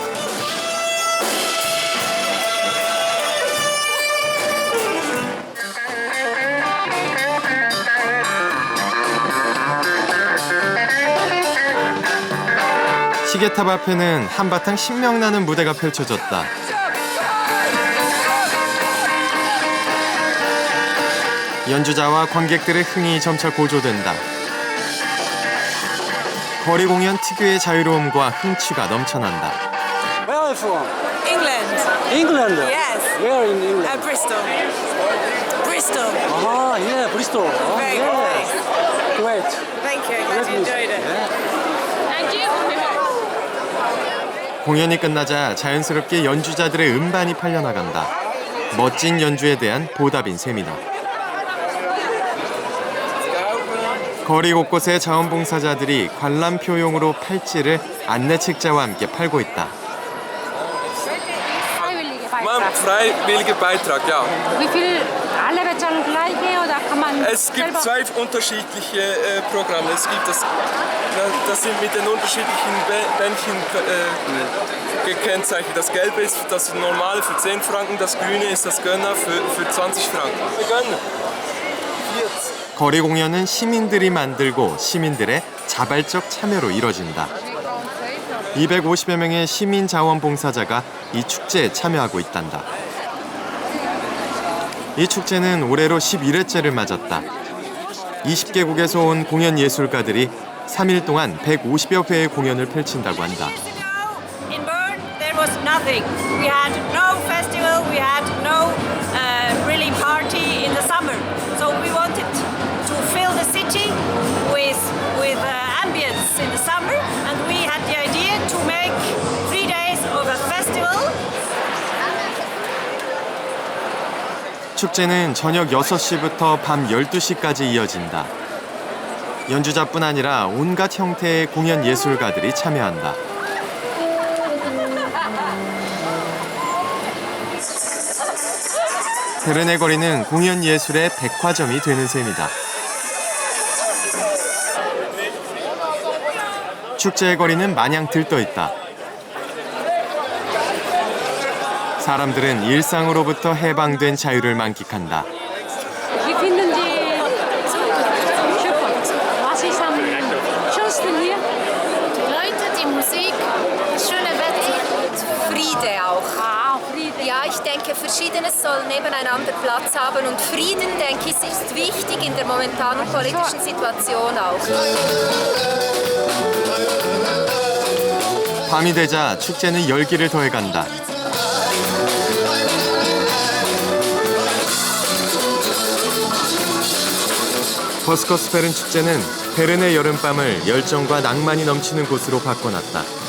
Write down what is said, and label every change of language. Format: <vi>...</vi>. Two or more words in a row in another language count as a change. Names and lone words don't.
<ko>시계탑 앞에는 한바탕 신명나는 무대가 펼쳐졌다. 연주자와 관객들의 흥이 점차 고조된다. 거리 공연 특유의 자유로움과 흥취가 넘쳐난다.</ko> <en>Where are you from? England. England. England? Yes. Where in England? Bristol. Bristol. Ah, yeah, Bristol. Oh, Very yeah. good place. Great. Thank you. Glad you enjoyed it. Thank you.</en> <ko>공연이 끝나자 자연스럽게 연주자들의 음반이 팔려나간다. 멋진 연주에 대한 보답인 셈이다. 거리 곳곳에 자원봉사자들이 관람표용으로 팔찌를 안내책자와 함께 팔고 있다.</ko> <de>Freiwilliger Beitrag, ja. Wie viel? Alle bezahlen gleiche oder kann man Es gibt zwei unterschiedliche Programme. Es gibt das sind mit den unterschiedlichen Bändchen gekennzeichnet. Das Gelbe ist das normale für 10 Franken, das Grüne ist das Gönner für 20 Franken. Gönner. 40.</de> <ko>거리 공연은 시민들이 만들고 시민들의 자발적 참여로 이뤄진다. 250여 명의 시민 자원봉사자가 이 축제에 참여하고 있단다. 이 축제는 올해로 11회째를 맞았다. 20개국에서 온 공연 예술가들이 3일 동안 150여 회의 공연을 펼친다고 한다.</ko> <en>In Bern, there was nothing. We had no festival. We had no really party in the summer. So we wanted to fill the city with ambience in the summer, and we had the idea to make 3 days of a festival.</en> <ko>축제는 저녁 6시부터 밤 12시까지 이어진다. 연주자뿐 아니라 온갖 형태의 공연 예술가들이 참여한다. 베른의 거리는 공연 예술의 백화점이 되는 셈이다. 축제의 거리는 마냥 들떠있다. 사람들은 일상으로부터 해방된 자유를 만끽한다.</ko> <de>Wie finden Sie was ist am schönsten hier? Die Leute, die Musik, das schöne Wetter. Friede auch. Friede. Ja, ich denke, Verschiedenes soll nebeneinander Platz haben und Frieden, denke ich, ist wichtig in der momentanen politischen Situation auch.</de> <ko>밤이 되자 축제는 열기를 더해간다. 버스커스페른 축제는 베른의 여름밤을 열정과 낭만이 넘치는 곳으로 바꿔놨다.</ko>